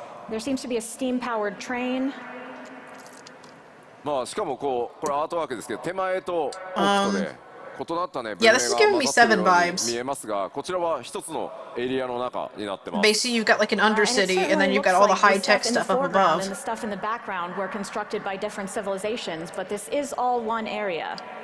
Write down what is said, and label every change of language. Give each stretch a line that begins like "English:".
English: There seems to be a steam-powered train.
Japanese: まあしかもこれアートワークですけど、手前と奥とで異なったね、
English: Yeah, this is giving me 7 vibes.
Japanese: 見えますが、こちらは一つのエリアの中になってます。
English: Basically, you've got like an undercity, and then you've got all the high-tech stuff up above. And the stuff in the background were constructed by different civilizations, but this is all one area.